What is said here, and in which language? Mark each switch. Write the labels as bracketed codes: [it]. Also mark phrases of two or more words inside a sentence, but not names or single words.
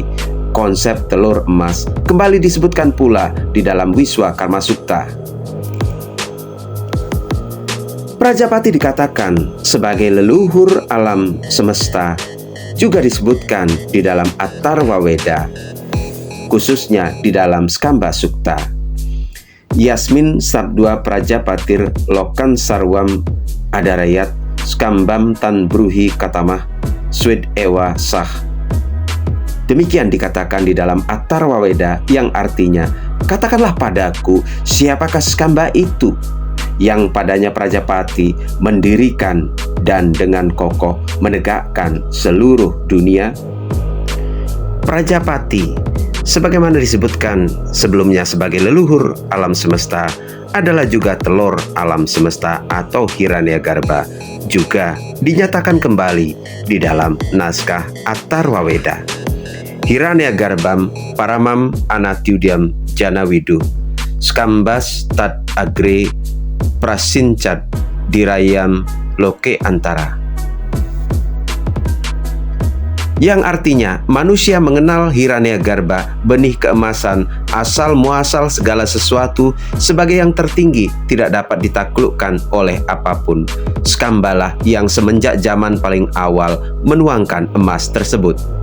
[id] Konsep telur emas kembali disebutkan pula di dalam Wiswa Karma Sukta. Prajapati dikatakan sebagai leluhur alam semesta, juga disebutkan di dalam Atharva Weda, khususnya di dalam Skamba Sukta. [sa] यस्मिन् स्तब्ध्वा प्रजापतिर् लोकान् सर्वम् अधारयत् स्कम्भं तं ब्रूहि कतमः स्विद् एव सः. [id] Demikian dikatakan di dalam Atharva Weda yang artinya, katakanlah padaku siapakah Skamba itu yang padanya Prajapati mendirikan dan dengan kokoh menegakkan seluruh dunia. Prajapati, sebagaimana disebutkan sebelumnya sebagai leluhur alam semesta, adalah juga telur alam semesta atau Hiranyagarbha, juga dinyatakan kembali di dalam naskah Atharva Weda. [sa] हिरण्यगर्भं परमम् अनत्युद्यं जना विदुः स्कम्भस् तद् अग्रे प्रासिञ्चद् हिरण्यं लोके अन्तरा, [id] yang artinya manusia mengenal Hiranyagarbha, benih keemasan, asal muasal segala sesuatu, sebagai yang tertinggi, tidak dapat ditaklukkan oleh apapun. Skambalah yang semenjak zaman paling awal menuangkan emas tersebut.